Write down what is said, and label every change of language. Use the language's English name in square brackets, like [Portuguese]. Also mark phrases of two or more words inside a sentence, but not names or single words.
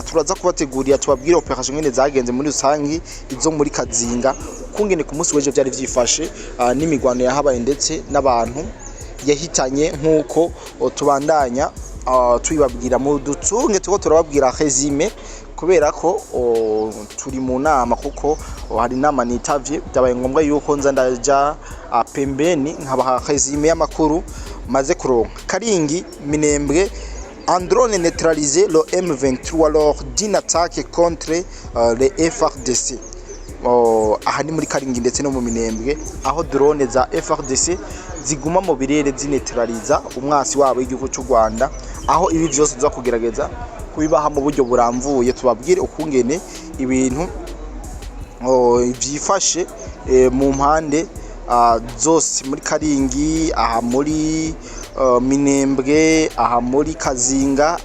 [Rundi] Turaza kubategurira tubabwire operation ngene zagenze muri rusangi izo muri Kazinga, kungene ku munsi w'ejo byari vyifashe n'imigwano yahabaye ndetse n'abantu yahitanye, nkuko tubandanya tuyibabwira mu dutunge tuko turababwira resume, kubera ko turi mu nama, kuko hari nama nitavye byabaye ngombwa yuko nza ndaja pembeni nkabaha resume y'amakuru maze kuronka. Karingi Minembwe, [French] un drone neutralisé le M23 lors d'une attaque contre les FRDC. [Rundi] Aha ni muri Karingi ndetse no mu Minembwe, aho drone za FRDC ziguma mu birere zineutraliza umwasi wabo igihugu cy'u Rwanda, aho ibi byose biza kugerageza kubibaha mu buryo buramvuye. Tubabwire ukungene ibintu byifashe mu mpande zose muri Karingi, aha muri Minembwe, aha muri Kazinga.